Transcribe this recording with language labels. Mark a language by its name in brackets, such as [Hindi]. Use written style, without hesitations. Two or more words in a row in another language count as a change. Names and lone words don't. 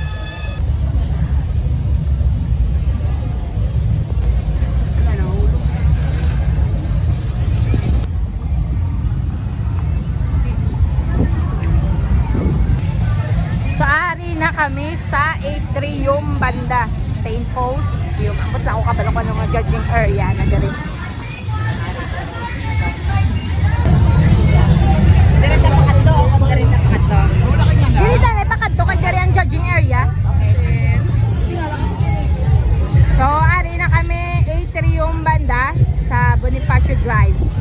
[Hiligaynon] So ari na kami sa atrium banda, St. Paul's Atrium. Ambot lang ako kabalo ko ng mga judging area na diri. [Cebuano] Dili ta na pakadto kay diri ang judging area. [Hiligaynon] So ari na kami atrium banda sa Bonifacio Drive.